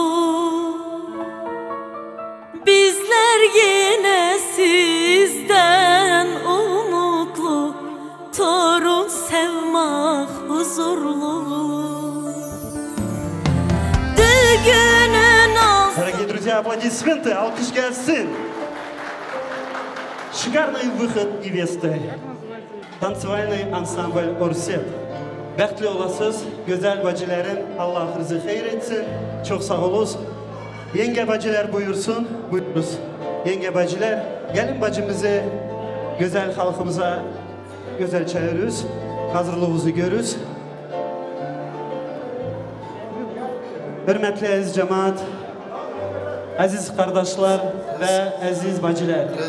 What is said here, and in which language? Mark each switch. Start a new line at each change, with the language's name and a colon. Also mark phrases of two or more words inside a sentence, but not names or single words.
Turkish: Bizler yine sizden umutlu, torun sevmek huzurlu. Düğünün olsun.
Russian: Дорогие друзья, аплодисменты,
Turkish: alkış gelsin.
Russian: Шикарный выход невесты. Танцевальный ансамбль «Орсет».
Azerbaijani: Bəxtli olasınız, gözəl bacılarım, Allah rızı xeyir etsin. Çox sağ olunuz.
Turkish: Yenge bacılar buyursun, buyuruz. Yenge bacılar, gelin bacımızı, güzel halkımıza güzel çağırıyoruz. Hazırlığımızı görürüz. Hürmetli aziz cemaat, aziz kardeşler ve aziz bacılar.